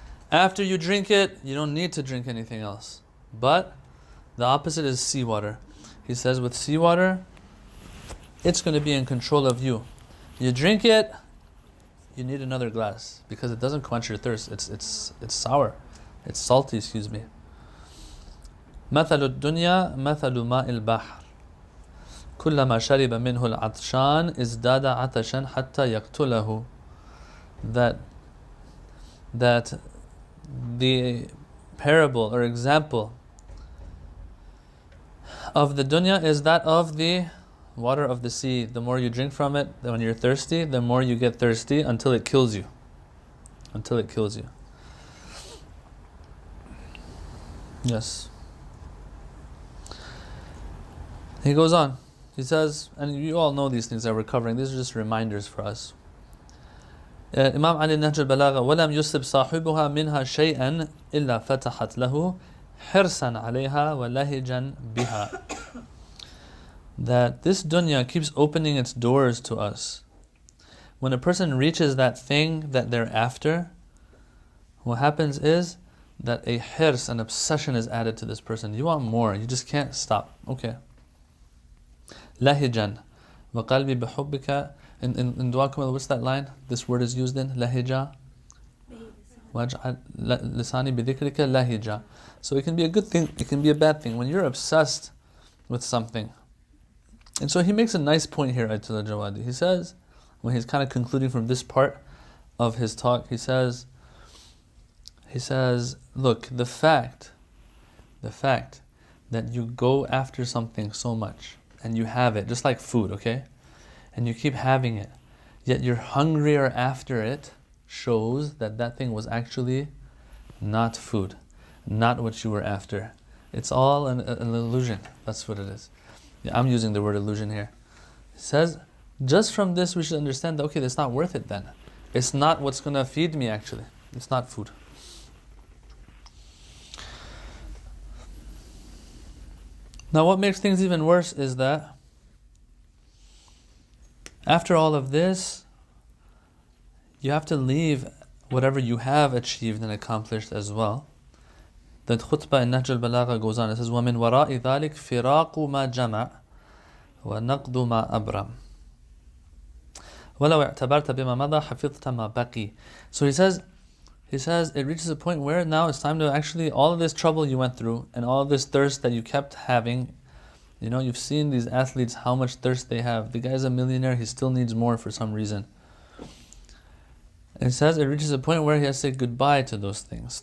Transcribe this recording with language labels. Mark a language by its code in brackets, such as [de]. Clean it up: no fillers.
[en] After you drink it, you don't need to drink anything else. But the opposite is seawater. He says with seawater, it's going to be in control of you. You drink it, you need another glass because it doesn't quench your thirst. It's sour. It's salty, excuse me. [ar] مثل الدنيا مثل ماء البحر كلما شرب منه العطشان ازداد عطشا حتى يقتله. [en] That the parable or example of the dunya is that of the water of the sea. The more you drink from it, when you're thirsty, the more you get thirsty until it kills you. Until it kills you. Yes. He goes on. He says, and you all know these things that we're covering. These are just reminders for us. [ar] Imam Ali Nahj al-Balagha, وَلَمْ يُصِبْ صَاحِبُهَا مِنْهَا شَيْئًا إِلَّا فَتَحَتْ لَهُ حِرْصًا عَلَيْهَا وَلَهِجًا بِهَا. [en] That this dunya keeps opening its doors to us. When a person reaches that thing that they're after, what happens is that a hirs, an obsession, is added to this person. You want more, you just can't stop. Okay. Lahijan. [ar] وَقَلْبِ بِحُبِّكَ. [en] In Dua Kamal, what's that line? This word is used in lahija. [ar] وَاجْعَلْ لِسَانِي بِذِكْرِكَ lahija. [en] So it can be a good thing, it can be a bad thing. When you're obsessed with something. And so he makes a nice point here, Ayatollah Jawadi. He says, when he's kind of concluding from this part of his talk, he says, look, the fact the fact that you go after something so much and you have it, just like food, okay? And you keep having it, yet you're hungrier after it, shows that that thing was actually not food, not what you were after. It's all an illusion. That's what it is. Yeah, I'm using the word illusion here. It says, just from this we should understand that, okay, that's not worth it then. It's not what's going to feed me actually. It's not food. Now what makes things even worse is that after all of this, you have to leave whatever you have achieved and accomplished as well. The khutbah in Nahj al-Balagha goes on. It says, [ar] وَمِنْ وَرَاءِ ذَلِكَ فِرَاقُ مَا جَمَعَ وَنَقْدُ مَا أَبْرَمَ وَلَوْ اعْتَبَرْتَ بِمَا مَضَى حَفِظْتَ مَا بَقِي. [en] So he says it reaches a point where now it's time to actually, all of this trouble you went through and all of this thirst that you kept having, you know, you've seen these athletes, how much thirst they have. The guy's a millionaire, he still needs more for some reason. And it says it reaches a point where he has to say goodbye to those things.